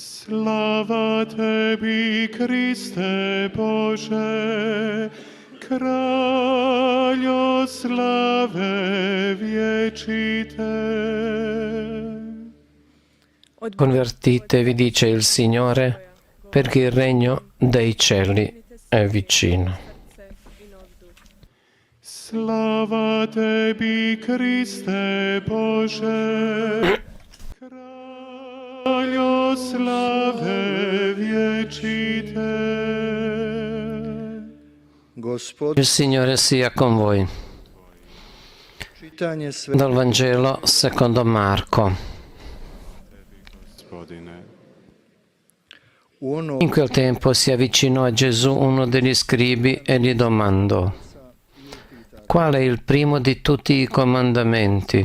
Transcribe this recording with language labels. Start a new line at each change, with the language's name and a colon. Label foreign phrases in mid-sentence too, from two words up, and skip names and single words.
Croatian: Slava tebi, Kriste Bože, Kraljo slave viecite.
Italian: Convertitevi, dice il Signore, perché il regno dei cieli è vicino.
Croatian: Slava tebi, Kriste Bože, Kraljo slave viecite.
Italian: Il Signore sia con voi. Dal Vangelo secondo Marco. In quel tempo si avvicinò a Gesù uno degli scribi e gli domandò: qual è il primo di tutti i comandamenti?